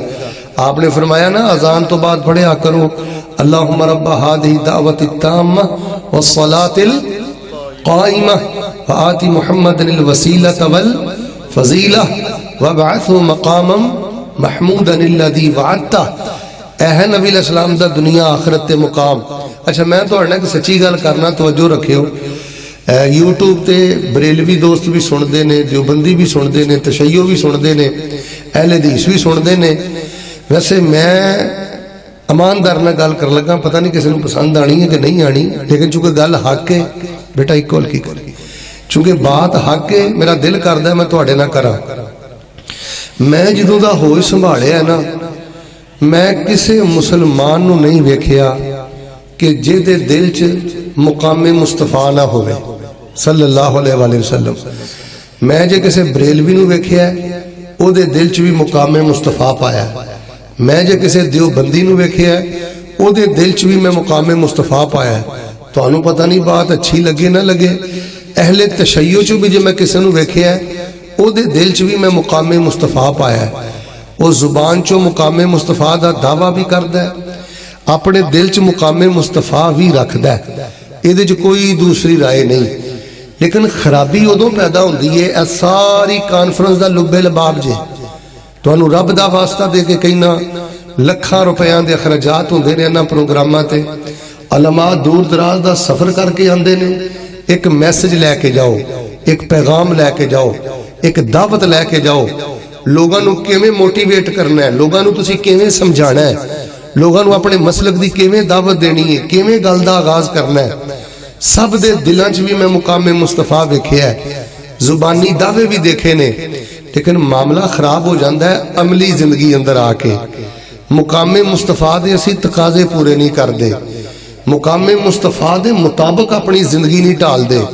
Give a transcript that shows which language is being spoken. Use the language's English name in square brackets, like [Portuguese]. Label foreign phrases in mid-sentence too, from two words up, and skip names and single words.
[Punjabi] آپ نے فرمایا نا اذان تو بعد پڑھیا کرو [Arabic] اللہم رب هذه الدعوة التامة والصلاة القائمة وآت محمد الوسيلة والفضيلة وابعثه مقاما محمودا الذي وعدته. [Punjabi] اے ہے نبی علیہ السلام دا دنیا آخرت تے مقام. اچھا میں تو اڑنا کہ سچی گل کرنا توجہ رکھے ہو, یوٹیوب تے بریلوی دوست بھی سن دے نے, دیوبندی بھی سن دے نے, تشیع بھی سن دے نے, اہل حدیث بھی سن دے نے. ویسے میں اماندار نہ گل کر لگا, پتہ نہیں کسی نے پسند آنی ہے کہ نہیں آنی, لیکن چونکہ گل حق ہے بیٹا ایکول کی کری, چونکہ بات حق ہے میرا دل کردا ہے میں تواڈے نہ کراں. میں جدوں دا ہوئی سنبھالیا ہے نا میں کسے مسلمان نو نہیں ویکھیا کہ جے دے دل چ مقام مصطفیٰ نہ ہوئے [Arabic] صلی اللہ علیہ وآلہ وسلم. [Punjabi] میں جے کسے بریلوی نو ویکھیا ہے او دے دل چ بھی مقام مصطفیٰ پایا ہے. میں جے کسے دیوبندی نو ویکھیا ہے او دے دل چ بھی میں مقام مصطفیٰ پایا ہے. تو انہوں پتہ نہیں بات اچھی لگے نہ لگے. اہل تشیع چ بھی جے میں کسے نو ویکھیا ہے او دے دل چ بھی میں مقام مصطفیٰ پایا ہے. او زبان چو مقام مصطفیٰ دا دعویٰ بھی کردا ہے, اپنے دل چ مقام مصطفیٰ بھی رکھدا ہے. [Urdu] یہ جو کوئی دوسری رائے نہیں. [Punjabi] لیکن خرابی ادو پیدا ہوندی ہے اے ساری کانفرنس دا لبے لباب جے تو انہوں رب دا واسطہ دے کے کہنا لکھاں روپیاں دے اخراجات ہوندے نے انہاں پروگراماں تے. علماء دور دراز دا سفر کر کے آندے نے, ایک میسج لے کے جاؤ, ایک پیغام لے کے جاؤ, ایک دعوت لے کے جاؤ. لوگاں نو کیویں موٹیویٹ کرنا ہے, لوگاں نو تسی کیویں سمجھانا ہے, لوگاں نو اپنے مسلک دی کیویں دعوت دینی ہے, کیویں گل دا آغاز کرنا ہے. سب دے دلاں چ بھی میں مقام مصطفیٰ ویکھیا ہے, زبانی دعوے بھی دیکھے نے, لیکن معاملہ خراب ہو جاندہ ہے عملی زندگی اندر آ کے. مقام مصطفیٰ دے اسی تقاضے پورے نہیں کر دے, مقام مصطفیٰ دے مطابق اپنی زندگی نہیں ٹال دے.